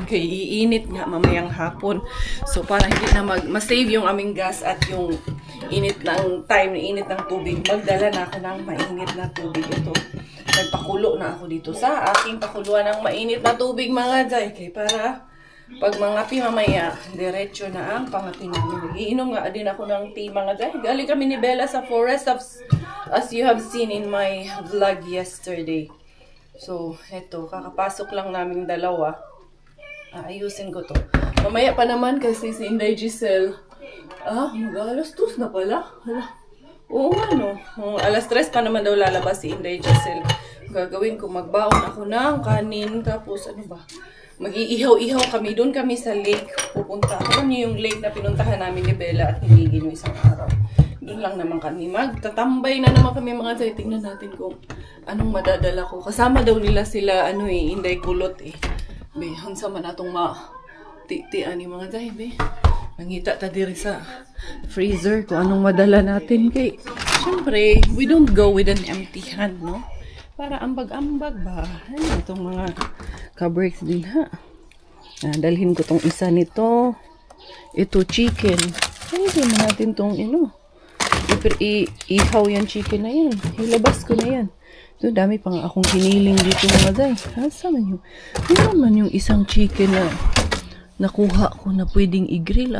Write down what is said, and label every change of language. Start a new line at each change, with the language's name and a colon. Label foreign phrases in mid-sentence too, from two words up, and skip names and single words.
Filipino: Kaya iinit nga mamayang hapon. So, para hindi na ma-save yung aming gas at yung init ng time, init ng tubig, magdala na ako ng mainit na tubig. Ito, nagpakulo na ako dito sa aking pakuluan ng mainit na tubig, mga zay. Kaya para pag mangapi mamaya, diretso na ang pangapi namin. Iinom nga din ako ng tea, mga zay. Galing kami ni Bella sa forest
English: as you have seen in my vlog yesterday.
Filipino: So, eto, kakapasok lang namin dalawa. Ayusin ko to. Mamaya pa naman kasi si Inday Giselle. Mag-alas 2 na pala. Oo nga no. Alas 3 pa naman daw lalabas si Inday Giselle. Gagawin ko, magbaon ako ng kanin. Tapos ano ba? Mag-iihaw-ihaw kami. Doon kami sa lake pupunta. Alam niyo yung lake na pinuntahan namin ni Bella at ni Miggy no isang araw. Doon lang naman kami. Magtatambay na naman kami mga zay. Tingnan natin kung anong madadala ko. Kasama daw nila sila, Inday Kulot eh. Be,
Cebuano: hansa man atong ti-ani mga zay, be. Nangita ta diri sa freezer
Filipino: kung anong madala natin. Kay, syempre,
English: we don't go with an empty hand, no?
Filipino: Para ambag-ambag ba? Ay, itong mga ka-breaks din ha. Dalhin ko tong isa nito. Ito chicken. Hindi mo natin tong ihaw yan chicken na yan. Ilabas ko na yan. Ito, dami pa nga akong hiniling dito mga day.
Cebuano: Asa man
Filipino: yung, meron man yung isang chicken na nakuha ko na pwedeng i-grill.